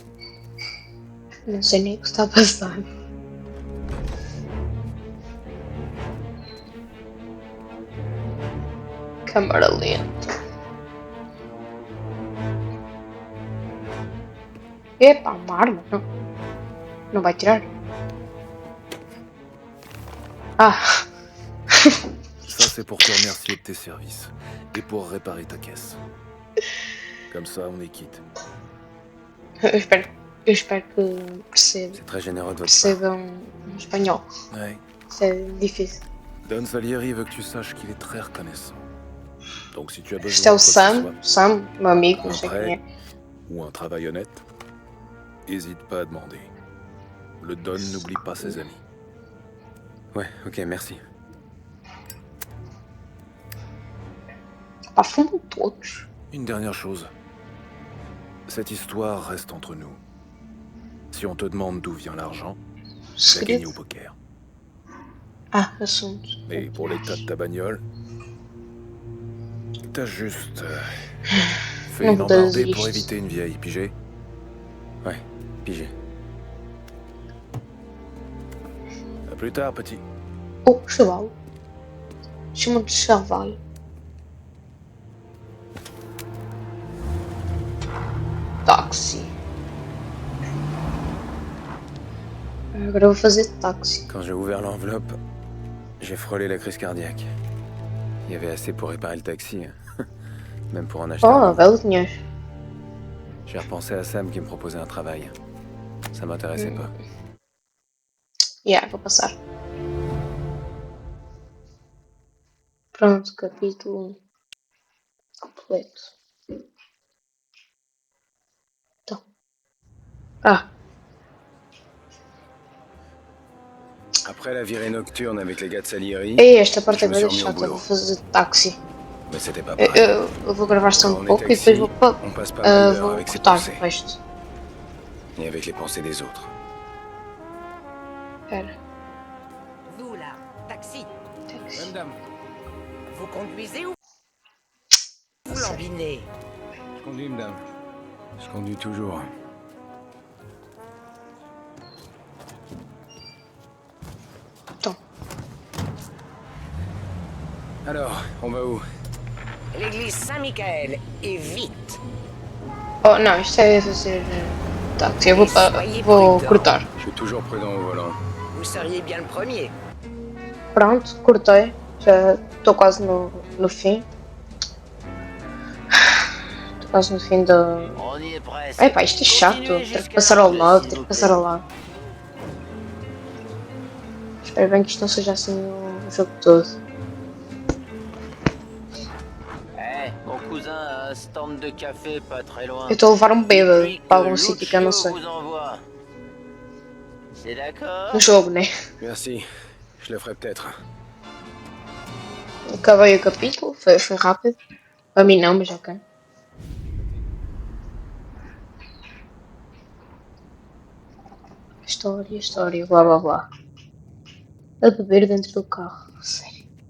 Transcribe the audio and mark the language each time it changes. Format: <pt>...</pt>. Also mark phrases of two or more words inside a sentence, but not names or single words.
<pt>Não sei nem o que está a passar. Câmara lenta. Epa, uma arma? Não. Não vai tirar? Ah,</pt> <fr>ça c'est pour te remercier de tes services. Et pour réparer ta caisse. Comme ça, on est quitte.</fr> <pt>eu espero que</pt> <fr>C'est très généreux de votre part.</fr> <pt>percebam espanhol.</pt> <fr>Ouais. C'est difícil. Don Salieri veut que tu saches qu'il est très reconnaissant. Donc si tu as</fr> <pt>Isto é</pt> <fr>besoin</fr> <pt>o</pt> <fr>de quoi que ce</fr> <pt>Sam, Sam, meu amigo,</pt> <fr>soit,</fr> <pt>não</pt> <fr>un</fr> <pt>sei quem</pt> <fr>prêt</fr> <pt>é.</pt> <fr>ou un travail honnête, hésite pas à demander. Le Don n'oublie pas ses amis. Ouais, ok, merci.</fr> <pt>Pá, fumam todos.</pt> <fr>Une dernière chose. Cette histoire reste entre nous. Si on te demande d'où vient l'argent, tu as gagné au</fr> <pt>Segredo.</pt> <fr>poker.</fr> <pt>Ah, assunto.</pt> <fr>Et pour l'état de ta bagnole, t'as juste fait</fr> <pt>Não</pt> <fr>une</fr> <pt>vou dizer</pt> <fr>embardée pour</fr> <pt>isto.</pt> <fr>éviter une vieille, pigé? Ouais, pigé. À plus tard, petit.</fr> <pt>Oh, chavalo. Chama de chavalo. Táxi. Agora eu vou fazer táxi.</pt> <fr>Quand j'ai ouvert l'enveloppe, j'ai frôlé la crise cardiaque. Il y avait assez pour réparer le taxi, hein. Même pour en acheter Oh, un.</fr> <pt>belo dinheiro.</pt> <fr>J'ai repensé à Sam qui me proposait un travail. Ça m'intéressait pas. Yeah,</fr> <pt>vou passar. Pronto, capítulo 1 completo. Então. Ah,</pt> <fr>Après la virée nocturne avec les gars de Salieri,</fr> <pt>é esta parte</pt> <fr>je</fr> <pt>é</pt> <fr>me</fr> <pt>bem</pt> <fr>suis remis au</fr> <pt>chata. Vou</pt> <fr>boulot.</fr> <pt>fazer táxi.</pt> <fr>Mais c'était pas pareil.</fr> <pt>Eu vou gravar só</pt> <fr>Quand</fr> <pt>um</pt> <fr>on est</fr> <pt>pouco e</pt> <fr>taxi,</fr> <pt>depois</pt> <fr>on passe pas mal d'heures</fr> <pt>vou</pt> <fr>avec ses</fr> <pt>cortar</pt> <fr>pensées.</fr> <pt>o resto.</pt> <fr>Et avec les pensées des autres.</fr> <pt>Espera.</pt> <fr>Vous là, taxi,</fr> <pt>Táxi.</pt> <fr>Madame, vous conduisez ou vous lambinez? je conduis, madame. Je conduis toujours.</fr> <pt>Então.</pt> <fr>Alors, on va où? L'église Saint-Michael, et vite.</fr> <pt>Oh, não, isto é fazer táxi. Eu vou cortar.</pt> <fr>Je suis toujours prudent au volant. Vous seriez bien le premier.</fr> <pt>Pronto, cortei. Já estou quase no fim. Estou quase no fim da.</pt> <fr>On y est presque.</fr> <pt>Epá, isto é chato.</pt> <fr>Continuez</fr> <pt>Ter que</pt> <fr>jusqu'à</fr> <pt>passar ao</pt> <fr>l'angle,</fr> <pt>lado,</pt> <fr>s'il</fr> <pt>ter que</pt> <fr>vous</fr> <pt>passar</pt> <fr>plaît.</fr> <pt>ao lado. Espero bem que isto não seja assim o jogo todo.</pt> <fr>Eh, mon cousin a un stand de café pas très loin.</fr> <pt>Eu estou a levar um bêbado</pt> <fr>Depuis</fr> <pt>para</pt> <fr>que</fr> <pt>algum sítio que eu não</pt> <fr>Lucio</fr> <pt>sei.</pt> <fr>vous envoie. C'est d'accord?</fr> <pt>No jogo, né?</pt> <fr>Merci. Je le ferai peut-être.</fr> <pt>Acabei o capítulo, foi rápido. Para mim não, mas ok. História, blá blá blá. A beber dentro do carro. Sério.</pt>